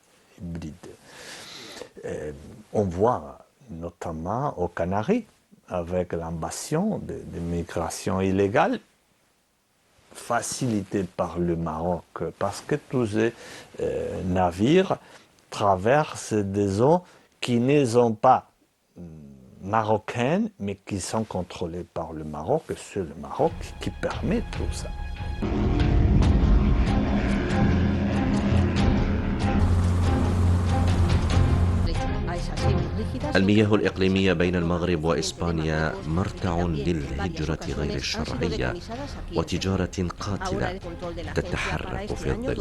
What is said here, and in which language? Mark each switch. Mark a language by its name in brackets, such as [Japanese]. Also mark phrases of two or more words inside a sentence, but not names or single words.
[French] On voit notamment aux Canaries, avec l'invasion de migrations illégales, facilitée par le Maroc, parce que tous ces navires traversent des eaux qui ne sont pas marocaines, mais qui sont contrôlées par le Maroc, et c'est le Maroc qui permet tout ça. [Spanish] A esa serie rígida [Arabic] المياه الإقليمية بين المغرب وإسبانيا مرتع للهجرة غير الشرعية وتجارة قاتلة تتحرك في الظل.